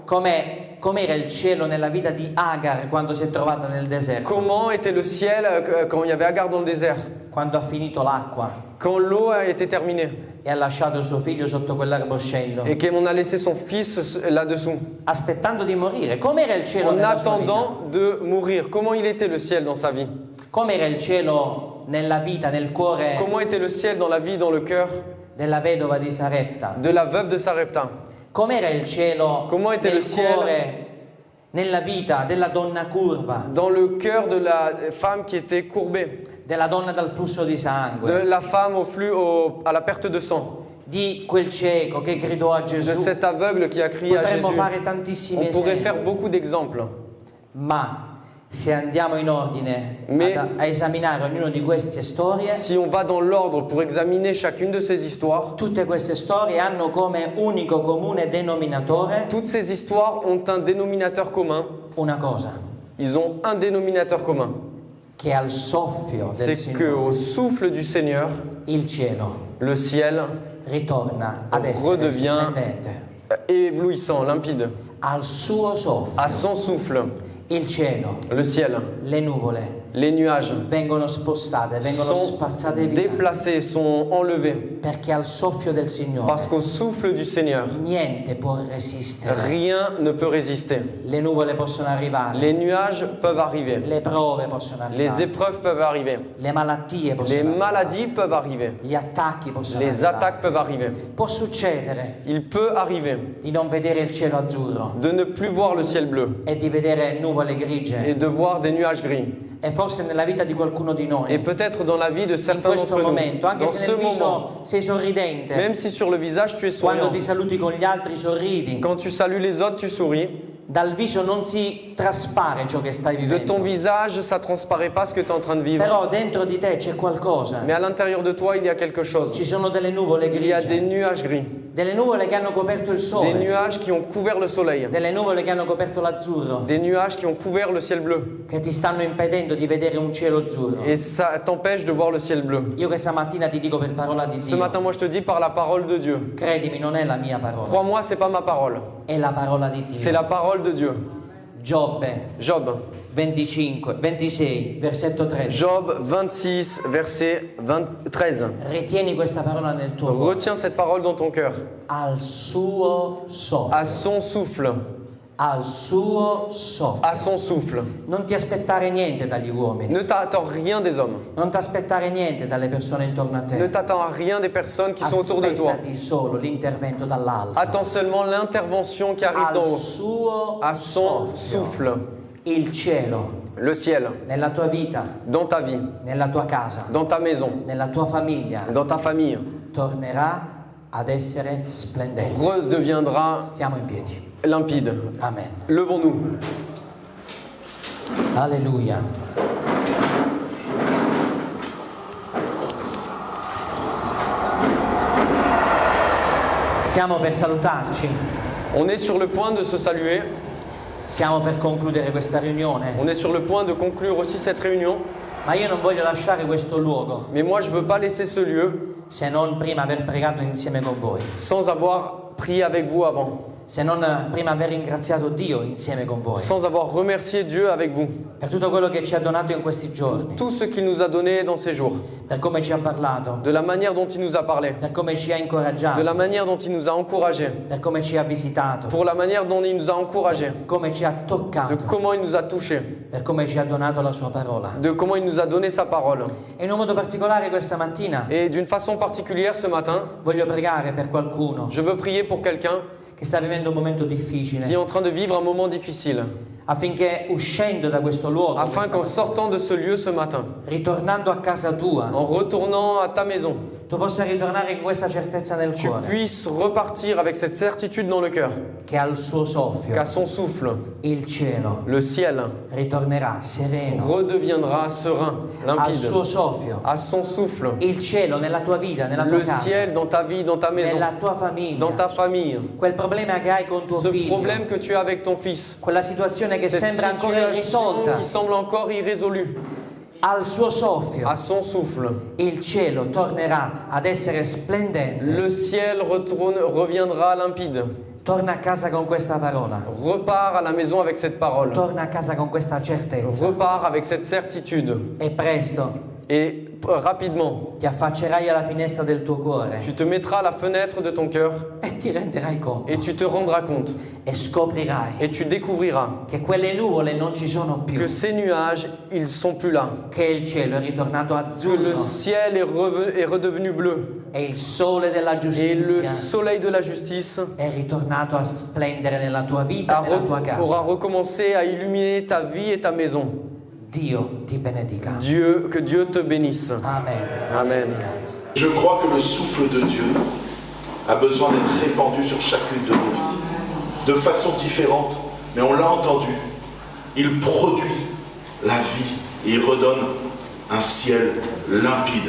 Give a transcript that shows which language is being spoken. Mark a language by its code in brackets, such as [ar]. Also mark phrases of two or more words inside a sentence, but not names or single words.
[it] Com'era il cielo nella vita di Agar quando si è trovata nel deserto, [fr] Comment était le ciel quand il y avait Agar dans le désert, [it] quando ha finito l'acqua [fr] quand l'eau a été terminée [it] e ha lasciato suo figlio sotto quell'arboscello, [fr] et qu'on a laissé son fils là-dessous, [it] aspettando di morire. Com'era il cielo [fr] en [it] nella sua vita? [fr] attendant de mourir. Comment il était le ciel dans sa vie? [it] Com'era il cielo nella vita, nel cuore [fr] Comment était le ciel dans la vie, dans le cœur [it] della vedova di Sarepta? [fr] de la veuve de Sarepta? [it] Com'era il cielo [fr] Comment était [it] nel [fr] le ciel [it] cuore, nella vita della donna curva, [fr] Dans le cœur de la femme qui était courbée, [it] della donna dal flusso di [fr] de [it] sangue, [fr] la femme à la perte de sang, [it] di quel cieco che gridò a [fr] de [it] Gesù? [fr] cet aveugle qui a crié à [it] Potremmo [fr] Jésus? [it] fare tantissimi [fr] On pourrait [it] esempi, [fr] faire beaucoup d'exemples. [it] ma se andiamo in ordine [fr] Mais- [it] a esaminare ognuna di queste storie, [fr] Si on va dans l'ordre pour examiner chacune de ces histoires, [it] tutte queste storie hanno come unico comune denominatore [fr] toutes ces histoires ont un dénominateur commun. [it] una cosa, [fr] Ils ont un dénominateur commun. [it] che al soffio del [fr] C'est qu'au [it] Signore [fr] souffle du Seigneur, [it] il cielo [fr] le ciel [it] ritorna ad essere [fr] redevient [it] splendente. [fr] éblouissant, limpide. [it] Al suo soffio [fr] À son souffle, [it] il cielo, [fr] le ciel, [it] le nuvole [fr] les nuages [it] vengono spostate, vengono [fr] sont [it] spazzate via, [fr] déplacés, sont enlevés. [it] perché al soffio del Signore [fr] Parce qu'au souffle du Seigneur, [it] niente può resistere. [fr] rien ne peut résister. [it] Le nuvole possono arrivare, [fr] Les nuages peuvent arriver. [it] le prove possono [fr] Les [it] arrivare, [fr] épreuves peuvent arriver. [it] le malattie [fr] Les [it] possono arrivare, [fr] maladies peuvent arriver. [it] gli attacchi possono [fr] Les [it] arrivare. [fr] attaques peuvent arriver. [it] Può succedere [fr] Il peut arriver [it] di non vedere il cielo azzurro [fr] de ne plus voir le ciel bleu [it] e di vedere nuvole grigie, [fr] et de voir des nuages gris. [it] e forse nella vita di qualcuno di noi [fr] Et peut-être dans la vie de [it] in [fr] certains [it] questo [fr] d'entre nous, [it] momento, anche [fr] dans [it] se [fr] ce [it] nel [fr] moment, [it] viso sei sorridente, [fr] même si sur le visage tu es [it] quando [fr] souriant, [it] ti saluti con gli altri sorridi, [fr] quand tu salues les autres, tu souris, [it] dal viso non si traspare ciò che stai [fr] de [it] vivendo, [fr] ton visage, ça transparaît pas ce que tu es en train de vivre. [it] però dentro di te c'è qualcosa, [fr] Mais à l'intérieur de toi, il y a quelque chose. [it] ci sono delle nuvole [fr] Il y a des [it] grigie, [fr] nuages gris, [it] delle nuvole che hanno coperto il [fr] des [it] sole, [fr] nuages qui ont couvert le soleil, [it] delle nuvole che hanno coperto l'azzurro, [fr] des nuages qui ont couvert le ciel bleu. [it] che ti stanno impedendo di vedere un cielo azzurro. [fr] Et ça t'empêche de voir le ciel bleu. [it] Io questa mattina ti dico per parola di [fr] Ce [it] Dio, [fr] matin, moi, je te dis par la parole de Dieu. [it] credimi, non è la mia parola, [fr] Crois-moi, c'est pas ma parole, [it] è la parola di [fr] c'est [it] Dio. [fr] la parole de Dieu. [it] Giobbe [fr] Job, [it] 26, versetto 13. [fr] Job 26, verset 13. [it] Ritieni questa parola nel tuo cuore. [fr] Retiens cette parole dans ton cœur. [it] Al suo soffio, [fr] À son souffle, [it] al suo soffio. [fr] à son souffle. [it] Non ti aspettare niente dagli uomini, [fr] Ne t'attends rien des hommes. [it] non ti aspettare niente dalle persone intorno a [fr] Ne [it] te. [fr] t'attends à rien des personnes qui sont autour de toi. [it] Aspettati solo l'intervento dall'alto. [fr] Attends seulement l'intervention qui arrive d'en [it] Al [fr] haut. [it] suo [fr] À son [it] soffio. [fr] souffle. [it] Il cielo, [fr] Le ciel, [it] nella tua vita, [fr] dans ta vie, [it] nella tua casa, [fr] dans ta maison, [it] nella tua famiglia, [fr] dans ta famille, [it] tornerà ad essere splendente. [fr] redeviendra [it] Stiamo in piedi. [fr] limpide. [it] Amen. [fr] Levons-nous. [it] Alleluia. Stiamo per salutarci, [fr] On est sur le point de se saluer. [it] stiamo per concludere questa riunione, [fr] On est sur le point de conclure aussi cette réunion. [it] ma io non voglio lasciare questo luogo [fr] Mais moi, je ne veux pas laisser ce lieu [it] se non prima aver pregato insieme con voi. [fr] sans avoir prié avec vous avant. [it] se non prima aver ringraziato Dio insieme con voi [fr] sans avoir remercié Dieu avec vous. [it] per tutto quello che ci ha donato in questi giorni, [fr] Tout ce qu'il nous a donné dans ces jours, [it] per come ci ha parlato, [fr] de la manière dont il nous a parlé, [it] per come ci ha [fr] de [it] incoraggiato, [fr] la manière dont il nous a encouragés, [it] per come ci ha visitato, [fr] pour la manière dont il nous a encouragés, [it] come ci ha [fr] de [it] toccato, [fr] comment il nous a touchés, [it] per come ci ha donato la sua parola. [fr] de comment il nous a donné sa parole. [it] E in un modo particolare questa mattina [fr] Et d'une façon particulière ce matin, [it] voglio pregare per qualcuno [fr] je veux prier pour quelqu'un [it] che sta vivendo un momento [fr] qui est [it] difficile, [fr] en train de vivre un moment difficile, [it] affinché uscendo da questo luogo, [fr] afin [it] questa [fr] qu'en [it] mattina, [fr] sortant de ce lieu ce matin, [it] ritornando a casa tua, [fr] en retournant à ta maison, [it] tu possa ritornare con questa certezza nel [fr] tu [it] cuore, [fr] puisses repartir avec cette certitude dans le cœur [it] che al suo soffio [fr] qu'à son souffle, [it] il cielo [fr] le ciel [it] ritornerà sereno, [fr] redeviendra serein, [it] al [fr] limpide. [it] suo soffio [fr] À son souffle, [it] il cielo nella tua vita, nella tua [fr] le [it] casa, [fr] ciel dans ta vie, dans ta maison, [it] nella tua famiglia, [fr] dans ta famille. [it] quel problema che hai con tuo [fr] Ce [it] figlio, [fr] problème que tu as avec ton fils, [it] quella situazione che [fr] cette [it] sembra ancora [fr] situation [it] irrisolta, [fr] qui semble encore irrésolue, [it] al suo soffio [fr] à son souffle, [it] il cielo tornerà ad essere splendente. [fr] le ciel reviendra limpide. [it] Torna a casa con questa parola, [fr] Repars à la maison avec cette parole. [it] torna a casa con questa certezza [fr] Repars avec cette certitude. [it] e presto [fr] Et rapidement, [it] ti affaccerai alla finestra del tuo cuore [fr] tu te mettras à la fenêtre de ton cœur [it] e ti renderai conto [fr] et tu te rendras compte [it] e scoprirai [fr] et tu découvriras [it] che quelle nuvole non ci sono più, [fr] que ces nuages, ils sont plus là. [it] che il cielo è ritornato [fr] Que le [it] azzurro [fr] ciel est redevenu bleu. [it] e il sole della [fr] Et le [it] giustizia [fr] soleil de la justice [it] è ritornato a splendere nella tua vita, nella tua [fr] aura [it] casa. [fr] recommencé à illuminer ta vie et ta maison. [it] Dio ti benedica. [fr] Que Dieu te bénisse. [it] Amen. [fr] Amen. Je crois que le souffle de Dieu a besoin d'être répandu sur chacune de nos vies, de façon différente, mais on l'a entendu. Il produit la vie et il redonne un ciel limpide.